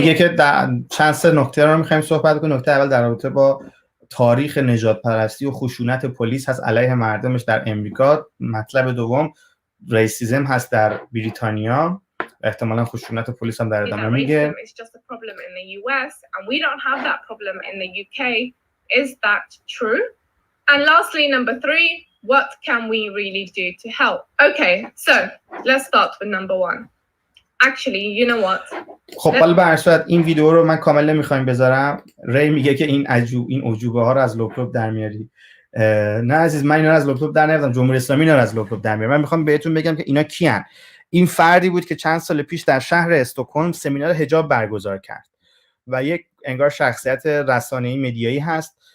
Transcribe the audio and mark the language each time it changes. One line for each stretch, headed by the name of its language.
Persian: میگه که در چند سه نکته رو میخوایم صحبت کنیم. نکته اول در رابطه با تاریخ نژاد پرستی و خشونت پلیس هست علیه مردمش در امریکا. مطلب دوم ریسیزم هست در بریتانیا. احتمالاً خشونت پلیس هم در ادامه میگه.
English: It's just a problem in the US and we don't have that problem in the UK. Is that true? And lastly, number three, what can we really do to help? Okay, so let's start with number one. Actually, you know what?
Persian: خب حالا به هر صورت این ویدیو رو من کامل نمیخوایم بذارم. ری میگه که این عجوبه ها رو از لپتاپ در میاری. نه عزیز، من اینا رو از لپتاپ در نمیارم، جمهوری اسلامی اینا رو از لپتاپ در میاره. من میخوام بهتون بگم که اینا کیان. این فردی بود که چند سال پیش در شهر استکهلم سمینار حجاب برگزار کرد و یک انگار شخصیت رسانه‌ای مدیایی هست.